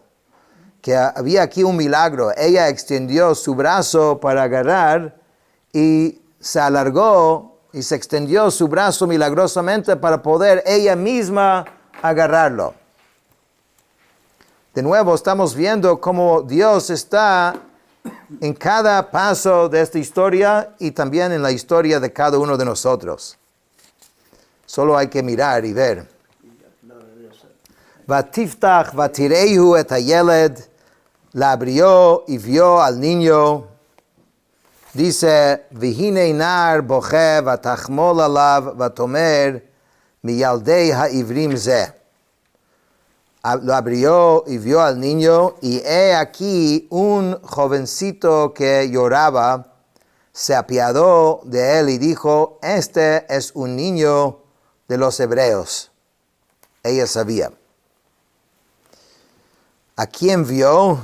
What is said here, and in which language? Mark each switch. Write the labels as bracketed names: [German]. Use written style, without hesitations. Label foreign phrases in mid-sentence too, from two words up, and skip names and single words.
[Spanish] Que había aquí un milagro. Ella extendió su brazo para agarrar y se alargó y se extendió su brazo milagrosamente para poder ella misma agarrarlo. De nuevo estamos viendo cómo Dios está en cada paso de esta historia y también en la historia de cada uno de nosotros. Solo hay que mirar y ver. [Hebrew] ותפתח ותראהו את הילד, [Spanish] la abrió y vio al niño. Dice, [Hebrew] והנה נער בכה ותחמל עליו ותאמר מילדי העברים זה. [Spanish] Lo abrió y vio al niño, y he aquí un jovencito que lloraba, se apiadó de él y dijo, este es un niño de los hebreos. Ella sabía. ¿A quién vio?